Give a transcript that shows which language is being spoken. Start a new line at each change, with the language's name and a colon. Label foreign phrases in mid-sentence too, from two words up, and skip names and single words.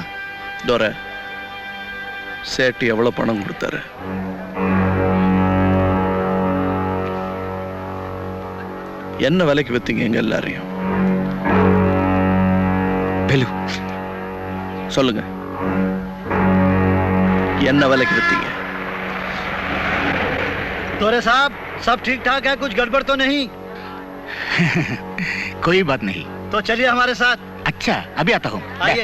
Tamil: தோர சேட்டு எவ்வளவு பணம் கொடுத்தாரு? என்ன விலைக்கு வித்தீங்க எங்க எல்லாரையும்? சொல்லுங்க, என்ன விலைக்கு வித்தீங்க?
Hindi: तोरे साहब, सब ठीक ठाक है? कुछ गड़बड़ तो नहीं? कोई बात नहीं. तो चलिए हमारे साथ. अच्छा, अभी आता हूँ. आइए.